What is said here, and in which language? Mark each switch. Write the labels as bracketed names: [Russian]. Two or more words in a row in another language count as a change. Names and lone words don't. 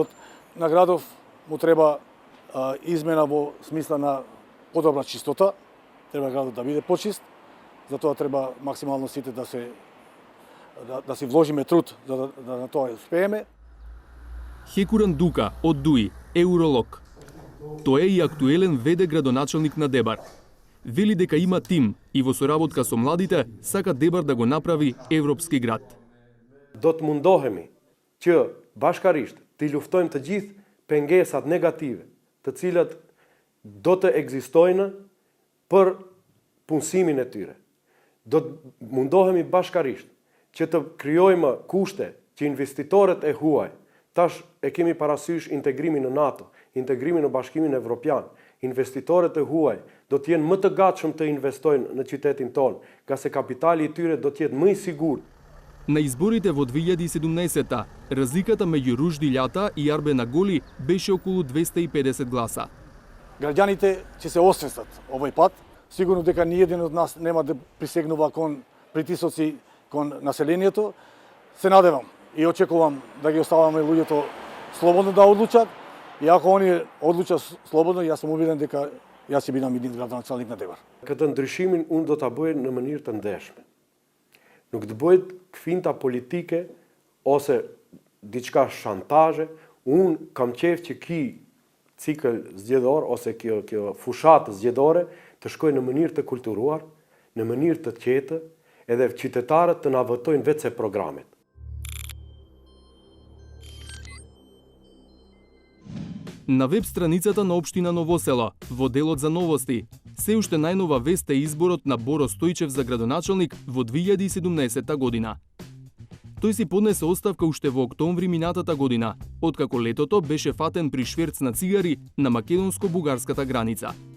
[Macedonian] На градов му треба измена во смисла на подобра чистота, треба градот да биде почист, затоа треба максимално сите да си вложиме труд за да на тоа успееме. Хекуран Дука од ДУИ е уролог. Тој е и актуелен ВД градоначалник на Дебар. Вели дека има тим и во соработка со младите сака Дебар да го направи европски град. [Albanian] Do të mundohemi që bashkarisht të luftojmë të gjithë pengesat negative, të cilat do të ekzistojnë për punësimin e tyre. Do të mundohemi bashkarisht që të krijojmë kushte që investitorët e huaj, tash e kemi parasysh integrimin në NATO, integrimin në Bashkimin Evropian, investitorët e huaj do të jenë më të gatshëm të investojnë në qytetin tonë, nga se kapitali i tyre do të jetë më i sigurt. [Macedonian] На изборите во 2017-та, разликата меѓу Ружди Љата и Арбен Аголи беше околу 250 гласа. Граѓаните ќе се освестат овој пат. Сигурно дека ниеден од нас нема да присегнува кон притисоци кон населението. Се надевам и очекувам да ги оставаме луѓето слободно да одлучат. И ако они одлучат слободно, јас сум убеден дека јас ќе бидам един градоначалник на Дебар. [Albanian] Këtë ndryshimin unë do ta bëj në mënyrë të ndeshme. Nuk të bëjt kfinta politike ose diçka shantazhe. Unë kam qef që ky cikël zgjedhor ose kjo fushatë zgjedhore të shkojë në mënyrë të kulturuar, në mënyrë të qetë, edhe qytetarët të na votojnë vetë se programet. [Macedonian] На веб страницата на општина Новосело, во делот за новости, се уште најнова вест е изборот на Боро Стојчев за градоначалник во 2017 година. Тој си поднесе оставка уште во октомври минатата година, откако летото беше фатен при шверц на цигари на македонско-бугарската граница.